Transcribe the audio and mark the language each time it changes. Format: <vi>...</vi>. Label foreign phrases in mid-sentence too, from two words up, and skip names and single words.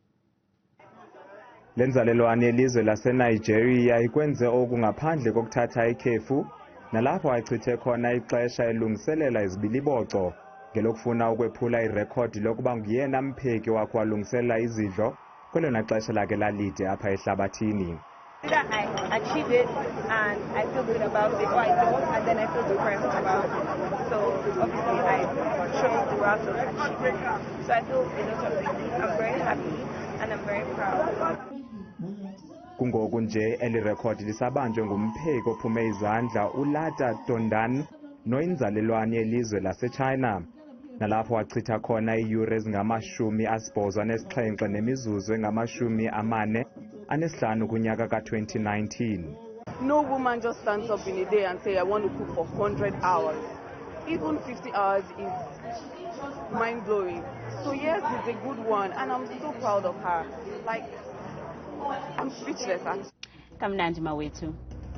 <xh>Le nzalelwane yelizwe laseNigeria ikwenze oku ngaphandle kokuthatha ikhefu nalapho achithe khona ixesha elungiselela izibiliboco ngelokufuna ukwephula irekhodi lokuba nguyena mpheki wakhe walungiselela izidlo kwelona xesha lakhe lalide apha ehlabathini.</xh> <en>I achieved it and I feel good about it, or I don't, and then I feel depressed about it. So obviously I chose the route of achievement. So I feel a lot of things. I'm very happy and I'm very proud.</en> <xh>Kungoku nje eli rekhodi lisabanjwe ngumpheki ophume izandla uLata Tondan noyinzalelwane yelizwe laseChina. Nalapho wachitha khona iiyure ezingama-87 nemizuzu engama-45 kunyaka ka-2019.</xh> <en>No woman just stands up in a day and say, I want to cook for 100 hours. Even 50 hours is mind-blowing. So yes, it's a good one, and I'm so proud of her. Like, I'm speechless, actually.</en> <xh>Kamnandi mawethu.</xh>